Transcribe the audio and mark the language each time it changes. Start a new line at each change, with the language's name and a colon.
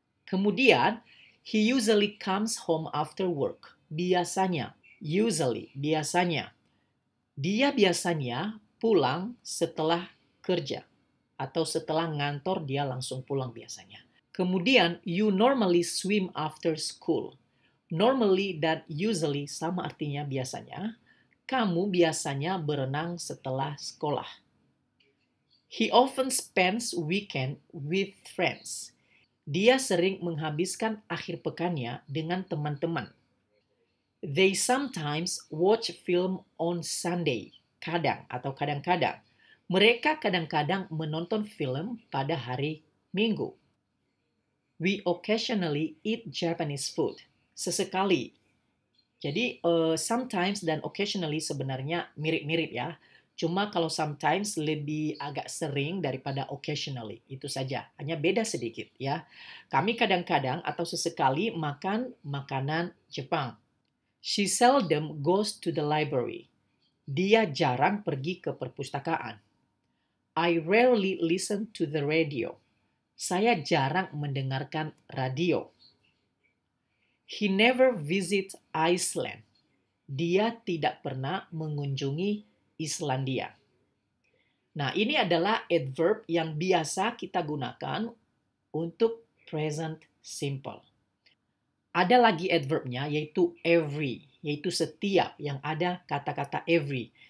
Indonesian: Kemudian,
English: he usually comes home after work.
Indonesian: Biasanya, usually, biasanya. Dia biasanya pulang setelah kerja. Atau setelah ngantor, dia langsung pulang biasanya. Kemudian,
English: you normally swim after school.
Indonesian: Normally dan usually sama artinya biasanya. Kamu biasanya berenang setelah sekolah.
English: He often spends weekend with friends.
Indonesian: Dia sering menghabiskan akhir pekannya dengan teman-teman.
English: They sometimes watch film on Sunday.
Indonesian: Kadang atau kadang-kadang. Mereka kadang-kadang menonton film pada hari Minggu.
English: We occasionally eat Japanese food.
Indonesian: Sesekali. Jadi sometimes dan occasionally sebenarnya mirip-mirip ya. Cuma kalau sometimes lebih agak sering daripada occasionally. Itu saja. Hanya beda sedikit ya. Kami kadang-kadang atau sesekali makan makanan Jepang.
English: She seldom goes to the library.
Indonesian: Dia jarang pergi ke perpustakaan.
English: I rarely listen to the radio.
Indonesian: Saya jarang mendengarkan radio.
English: He never visits Iceland.
Indonesian: Dia tidak pernah mengunjungi Islandia. Nah, ini adalah adverb yang biasa kita gunakan untuk present simple. Ada lagi adverbnya yaitu every, yaitu setiap yang ada kata-kata every.